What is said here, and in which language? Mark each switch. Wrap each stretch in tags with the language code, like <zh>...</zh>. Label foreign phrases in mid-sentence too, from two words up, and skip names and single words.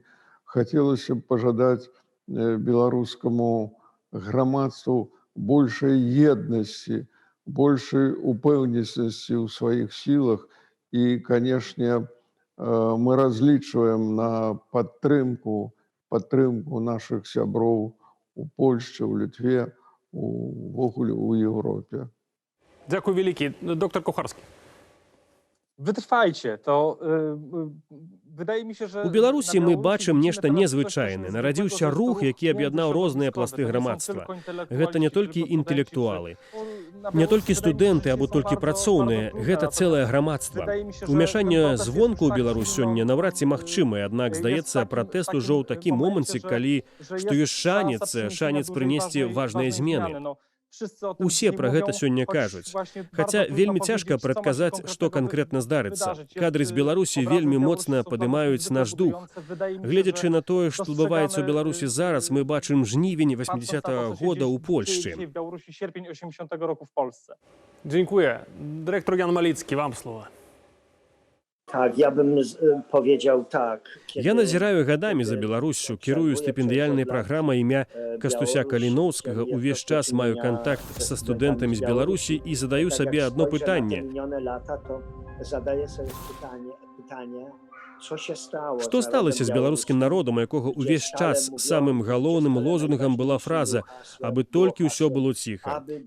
<be>Хацелася б пажадаць беларускаму грамадству большай еднасці, большай упэўненасці ў сваіх сілах. І, канешне, мы разлічваем на падтрымку нашых сяброў у Польшчы, у Літве, увогуле ў Еўропе. Дякую, вялікі. Доктор Кухарскі.</be> <pl>Wytrwajcie, to wydaje mi się, że...</pl> <be>У Беларусі мы бачым нешта незвычайнае. Нарадзіўся рух, які аб'яднаў розныя пласты грамадства. Гэта не толькі інтэлектуалы, не толькі студэнты або толькі працоўныя, гэта цэлае грамадства. Умяшанне звонку ў Беларусь сёння наўрад ці магчымае, аднак, здаецца, пратэст ужо ў такі моманце, калі што ёсць шанец прынесці важныя змены. Усе пра гэта сёння кажуць. Хаця вельмі цяжка прадказаць, што канкрэтна здарыцца. Кадры з Беларусі вельмі моцна падымаюць наш дух. Гледзячы на тое, што адбываецца ў Беларусі зараз, мы бачым жнівень 80-го года ў Польшчы.</be> <pl>Dziękuję. Dyrektor Jan Malicki, wam słowo. Tak, ja bym powiedział tak.</pl> <be>Я назіраю гадамі за Беларуссю, кірую стыпендыяльнай праграмай імя Кастуся Каліноўскага, увесь час маю кантакт са студэнтамі з Беларусі і задаю сабе адно пытанне. Што сталася з беларускім народам, якога ўвесь час самым галоўным лозунгам была фраза «Абы толькі ўсё было ціха».</be>